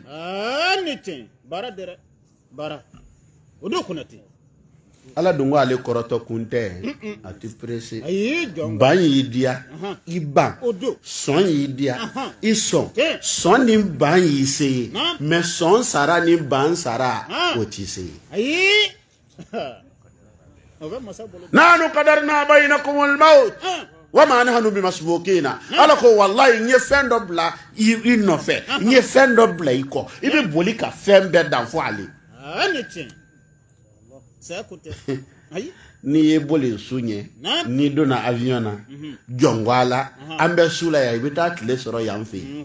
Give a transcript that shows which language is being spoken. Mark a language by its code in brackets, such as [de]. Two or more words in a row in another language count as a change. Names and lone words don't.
[bm] ni tiɲɛ baara dɛ baara o don kunna ten. ala dun ko ale kɔrɔtɔ kun tɛ a ti presse. ayi jɔn ban y'i diya i ban sɔn y'i diya i sɔn ni ban y'i se ye mais sɔn sara ni ban sara o t'i se ye. ayi [ar] نحن قدرنا بينكم الموت وما نحن بمسبوقين. [bm] ala ko wallahi n ye fɛn dɔ bila i nɔfɛ n ye fɛn dɔ bila i kɔ i bɛ boli ka fɛn bɛɛ dan fɔ ale. ni tiɲɛ. n'i ye boli su ɲɛ n'i donna avion na jɔngo a la an bɛ su la yan i bɛ taa tile sɔrɔ yan fɛ yen.